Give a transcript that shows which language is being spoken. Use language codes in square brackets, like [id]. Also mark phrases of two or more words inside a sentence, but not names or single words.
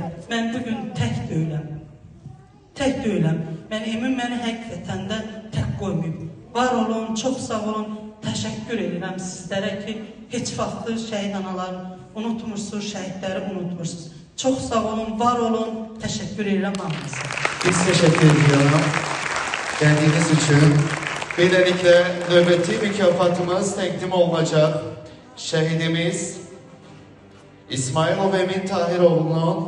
[az] Mən bugün tək deyiləm. Tək deyiləm. Mən Emin məni həqiqətən də tək qoymayıb. Var olun, çox sağ olun. Təşəkkür edirəm sizlərə ki, heç vaxtı şəhid anaları unutmursunuz, şəhidləri unutmursunuz. Çox sağ olun, var olun. Təşəkkür edirəm hamınıza. [tr] Biz teşekkür ediyorum geldiğiniz için. Böylelikle nöbeti mükafatımız takdim olunacak. Şehidimiz İsmailov Emin Tahiroğlu'nun